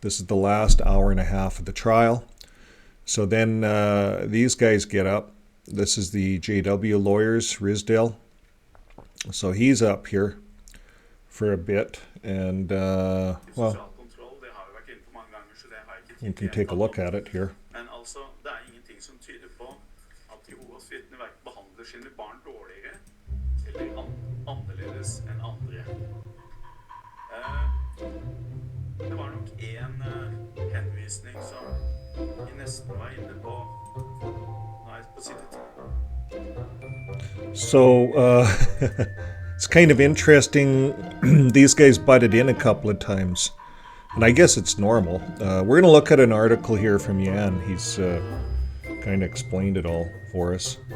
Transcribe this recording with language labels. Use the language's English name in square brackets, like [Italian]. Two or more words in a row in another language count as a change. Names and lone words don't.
[English] This is the last hour and a half of the trial. So then these guys get up. This is the JW lawyers, Risdale. So he's up here for a bit, and well, you can take a look at it here. [Norwegian] Det var nok en henvisning som vi nesten var inne på på side 2. [English] So it's kind of interesting. These guys butted in a couple of times, and I guess it's normal. We're going to look at an article here from Jan. He's kind of explained it all for us.